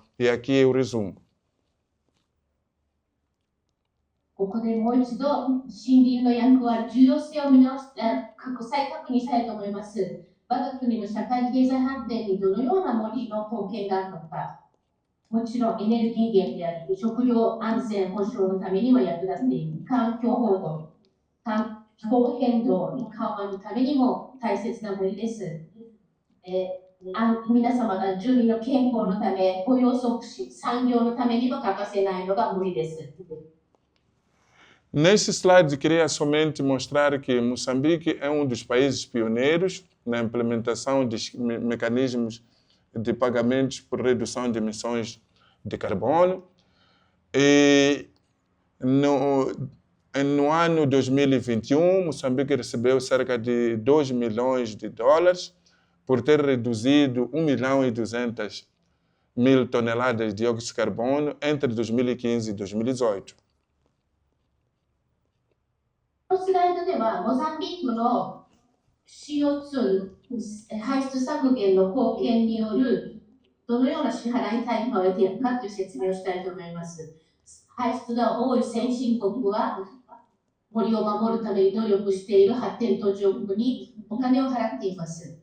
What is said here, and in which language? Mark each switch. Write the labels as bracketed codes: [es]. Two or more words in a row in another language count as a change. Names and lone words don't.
[pt] E aqui eu resumo. [ja] ここでもう一度森林の役割、重要性を再確認したいと思います。我が国の社会経済発展にどのような森の貢献があるのか、もちろんエネルギー源であり、食料安全保障のためにも役立っている、環境保護、気候変動の緩和のためにも大切な森です。皆様が住民の健康のため、雇用促進、産業のためにも欠かせないのが森です。 [pt] Neste slide, queria somente mostrar que Moçambique é um dos países pioneiros na implementação de mecanismos de pagamentos por redução de emissões de carbono. E no ano 2021, Moçambique recebeu cerca de 2 milhões de dólares por ter reduzido 1.200.000 toneladas de dióxido de carbono entre 2015 e 2018. [ja] このスライドでは、モザンビークの CO2 排出削減の貢献によるどのような支払い対価を得ているかという説明をしたいと思います。排出が多い先進国は森を守るために努力している発展途上国にお金を払っています。